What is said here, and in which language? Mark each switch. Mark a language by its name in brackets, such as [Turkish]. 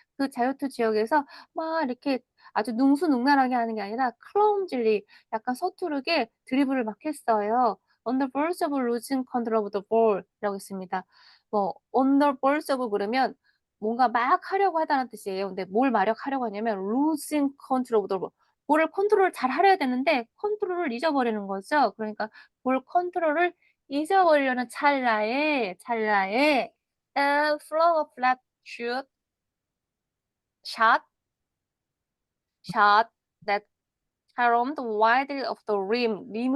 [Korean] 그 자유투 지역에서 막 이렇게 아주 능수능란하게 하는 게 아니라 clumsily, 약간 서투르게 드리블을 막 했어요. [English] On the verge of losing control of the ball이라고 있습니다. [Korean] on the verge of 그러면 뭔가 막 하려고 하다는 뜻이에요. 근데 뭘 하려고 하냐면 [English] losing control of the ball. [Korean] 볼을 컨트롤 잘 하려야 되는데 컨트롤을 잊어버리는 거죠. 그러니까 볼 컨트롤을 잊어버리려는 찰나에 [English] flung a flat shot that caromed widely off the rim.